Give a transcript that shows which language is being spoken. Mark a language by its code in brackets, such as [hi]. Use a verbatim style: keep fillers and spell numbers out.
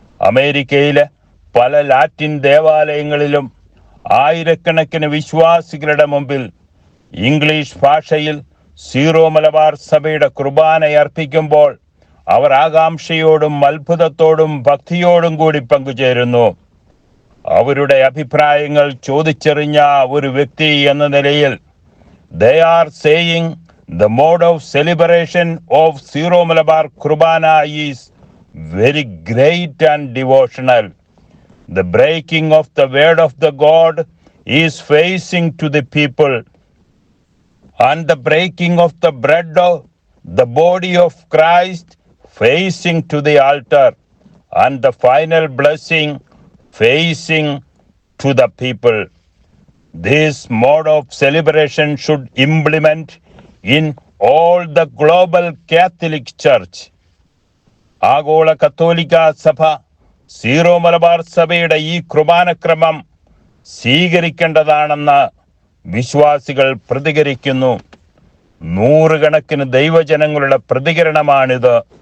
[ml] അമേരിക്കയിലെ പല ലാറ്റിൻ ദേവാലയങ്ങളിലും ആയിരക്കണക്കിന് വിശ്വാസികളുടെ മുമ്പിൽ ഇംഗ്ലീഷ് ഭാഷയിൽ സീറോ മലബാർ സഭയുടെ കുർബാനയർപ്പിക്കുമ്പോൾ അവർ ആകാംക്ഷയോടും അത്ഭുതത്തോടും ഭക്തിയോടും കൂടി പങ്കുചേരുന്നു. അവരുടെ അഭിപ്രായങ്ങൾ ചോദിച്ചറിഞ്ഞ ഒരു വ്യക്തി എന്ന നിലയിൽ [en] they are saying The mode of celebration of Siro Malabar Kurbana is very great and devotional. The breaking of the word of the God is facing to the people, and the breaking of the bread of the body of Christ facing to the altar, and the final blessing facing to the people. This mode of celebration should implement in all the global Catholic Church. [ml] ആഗോള കത്തോലിക്ക സഭ zero Malabar സഭയുടെ ഈ കുർബാനക്രമം സ്വീകരിക്കേണ്ടതാണെന്ന് വിശ്വാസികൾ പ്രതികരിക്കുന്നു. നൂറുകണക്കിന് ദൈവജനങ്ങളുടെ പ്രതികരണമാണിത്.